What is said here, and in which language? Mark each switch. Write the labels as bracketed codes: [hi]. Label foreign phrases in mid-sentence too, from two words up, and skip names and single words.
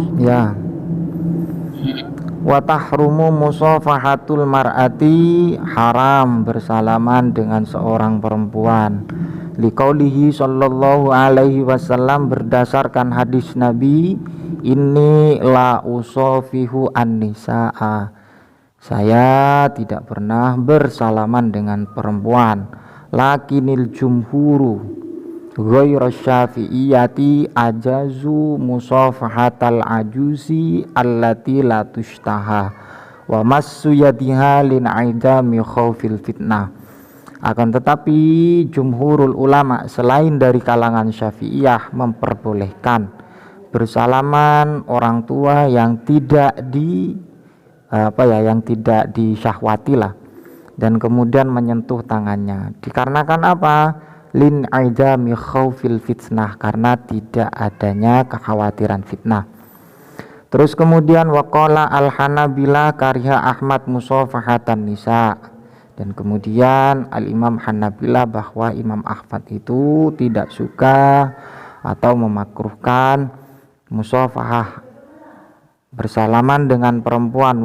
[id] ya. [ar] وتحرم مصافحة المرأة, [id] haram bersalaman dengan seorang perempuan. [ar] لقوله صلى الله عليه وسلم, [id] berdasarkan hadis Nabi, ini [ar] لا أصافح النساء, [id] saya tidak pernah bersalaman dengan perempuan. [ar] لكن الجمهور غير الشافعية أجازوا مصافحة العجوز التي لا تشتهى ومس يدها لانعدام خوف الفتنة. [id] Akan tetapi [ar] جمهور العلماء [id] selain dari kalangan Syafi'iyah memperbolehkan bersalaman orang tua yang tidak yang tidak disyahwati lah, dan kemudian menyentuh tangannya. Dikarenakan apa? [ar] لانعدام خوف الفتنة, [id] karena tidak adanya kekhawatiran fitnah. Terus kemudian [ar] وقال الحنابلة كره أحمد مصافحة النساء. [id] Dan kemudian al-Imam Hanabila bahwa Imam Ahmad itu tidak suka atau memakruhkan musafahah, bersalaman dengan perempuan.